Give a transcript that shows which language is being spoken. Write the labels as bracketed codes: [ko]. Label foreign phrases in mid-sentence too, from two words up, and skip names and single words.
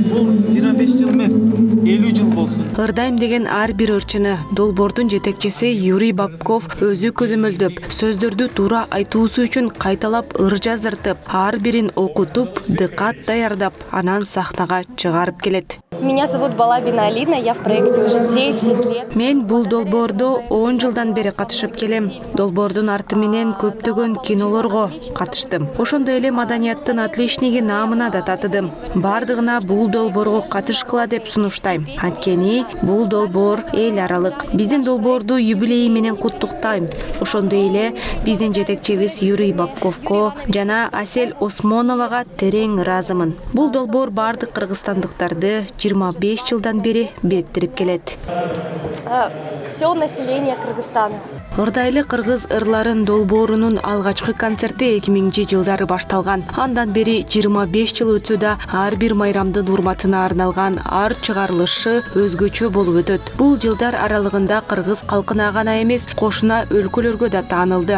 [ky] Бул 25 жыл эмес, 50 жыл болсун. Ырдайм деген ар бир ырчыны долбоордун жетекчиси Юрий Бабков өзү көзөмөлдөп, сөздөрдү туура айтуусу үчүн кайталап ыр жаздыртып, ар бирин окутуп, дыкат даярдап, анан сахнага чыгарып келет. [ru] Меня зовут Балабина Алина, я в проекте уже 10 лет. [ky] Мен бул долбоордо 10 жылдан бери катышып келем. Долбоордун арты менен көптөгөн кинолорго катыштым. Ошондой эле маданияттын отличниги наамына да татыдым. Бардыгына бул долбоорго катышкыла деп сунуштайм. Анткени бул долбоор эл аралык. Биздин долбоорду юбилейи менен куттуктайм. Ошондой эле биздин жетекчибиз Юрий Бабковго жана Асель Осмоновага терең ыраазымын. Бул долбоор бардык кыргызстандыктарды 25 жылдан бери бириктирип келет. [ru] Все население Кыргызстана. [ky] Ырдайлы кыргыз ырларын долбоорунун алгачкы концерти 2000-жылдары башталган. Андан бери 25 жыл өтсө да ар бир майрамдын урматына арналган ар чыгарылышы өзгөчө болуп өтөт. Бул жылдар аралыгында кыргыз калкына гана эмес, кошуна өлкөлөргө да таанылды.